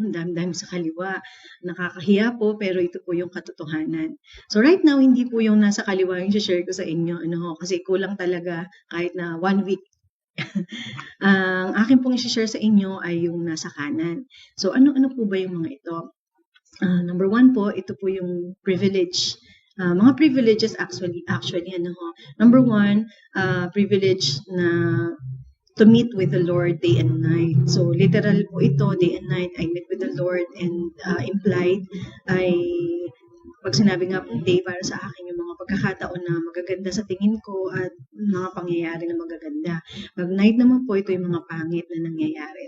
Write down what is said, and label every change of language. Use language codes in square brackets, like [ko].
[tl] Ang dami-dami sa kaliwa. Nakakahiya po, pero ito po yung katotohanan. [en] So right now, [tl] hindi po yung nasa kaliwa yung share ko sa inyo, kasi kulang talaga kahit na 1 week. Ang akin pong i-share sa inyo ay yung nasa kanan. So ano-ano po ba yung mga ito? Number 1 po, ito po yung privilege. [en] Mga privileges actually Number 1, privilege na to meet with the Lord day and night. [tl] So literal po ito, [en] day and night I meet with the Lord, [tl] and implied ay pag sinabi nga po day, para sa akin yung mga pagkakataon na magaganda sa tingin ko at mga pangyayari na magaganda. Pag night naman po, ito yung mga pangit na nangyayari.